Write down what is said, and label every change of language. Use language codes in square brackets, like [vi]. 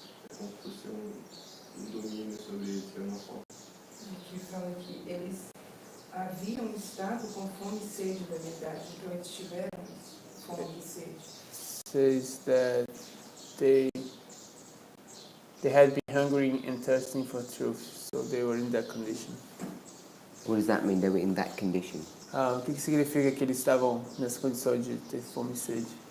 [pt] É como se fosse um domínio sobre eles, de alguma forma. Aqui fala que eles haviam estado com fome e sede da verdade, então eles tiveram fome e sede. [en] says that they had been hungering and thirsting for truth, so they were in that condition. What does that mean? They were in that condition. [pt] O que significa que eles estavam nessa condição de ter fome e sede?